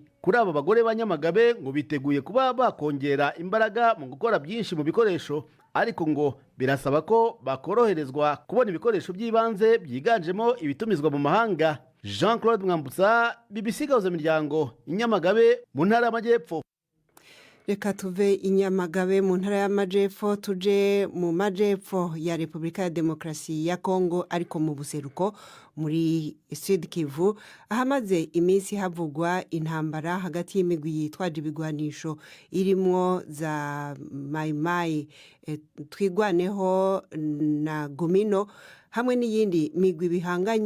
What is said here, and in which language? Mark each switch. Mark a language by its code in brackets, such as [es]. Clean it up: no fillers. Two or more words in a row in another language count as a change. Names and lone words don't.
[rw] Kuri aba bagore ba Nyamagabe ngo biteguye kuba bakongera imbaraga mu gukora byinshi mu bikoresho, ariko ngo birasaba ko bakoroherezwa kubona ibikoresho by'ibanze byiganjemo ibitumizwa mu mahanga. Jean-Claude Mwambutsa, BBC Gahuza Miryango, Inyamagabe mu ntara y'Amajyepfo. [rn] Reka tuve Inyamagabe mu ntara y'Amajyepfo tuje mu Majyepfo ya Repubulika ya Demokarasi ya Kongo, ariko mu buseruko muri Sud Kivu ahamaze iminsi havugwa intambara hagati y'imigwi yitwaje ibigwanisho irimo za Maimai Twigwaneho na Gumino hamwe n'iyindi migwi bihanganye.